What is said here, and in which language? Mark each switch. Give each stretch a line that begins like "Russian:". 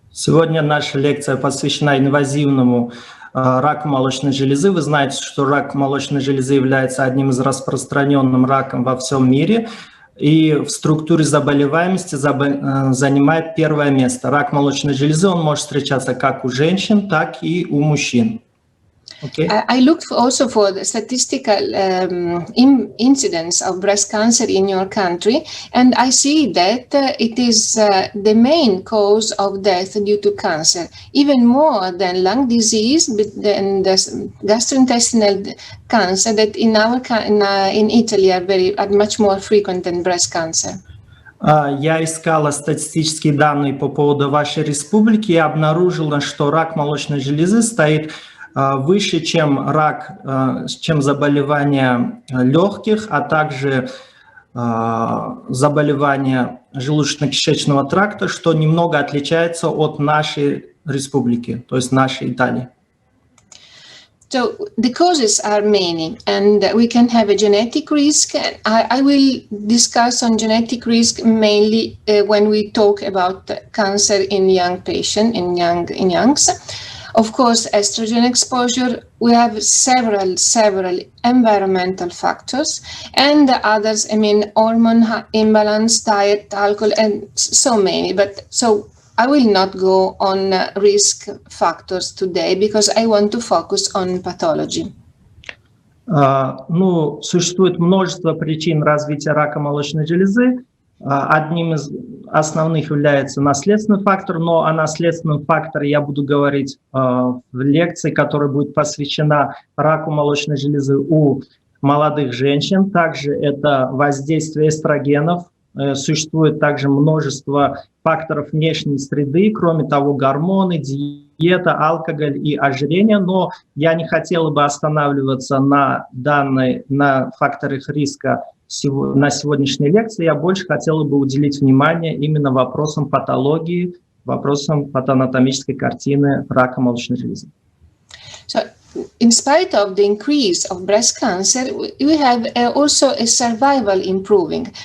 Russian: Сегодня наша лекция посвящена инвазивному раку молочной железы. Вы знаете, что рак молочной железы является одним из распространенных раком во всем мире. И в структуре заболеваемости занимает первое место. Рак молочной железы, он может встречаться как у женщин, так и у мужчин.
English: Okay. I looked also for the statistical incidence of breast cancer in your country, and I see that it is the main cause of death due to cancer, even more than lung disease, than the gastrointestinal cancer that in Italy are much more frequent than breast cancer. Я искала статистические данные по поводу вашей республики и обнаружила, что рак молочной железы стоит выше, чем заболевания легких, а также заболевания желудочно-кишечного тракта, что немного отличается от нашей республики, то есть нашей Италии. So the causes are many, and we can have a genetic risk. I will discuss on genetic risk mainly when we talk about cancer in young patients, in youngs. Of course, estrogen exposure, we have several environmental factors, and the others, I mean, hormone imbalance, diet, alcohol, and so many. But so I will not go on risk factors today because I want to focus on pathology.
Russian: Существует множество причин развития рака молочной железы. Одним из основных является наследственный фактор, но о наследственном факторе я буду говорить в лекции, которая будет посвящена раку молочной железы у молодых женщин. Также это воздействие эстрогенов. Существует также множество факторов внешней среды, кроме того, гормоны, диета, алкоголь и ожирение. Но я не хотела бы останавливаться на факторах риска на сегодняшней лекции. Я больше хотела бы уделить внимание именно вопросам патологии, вопросам патоанатомической картины рака молочной железы.
English: So, in spite of the increase of breast cancer, we have also a survival improving.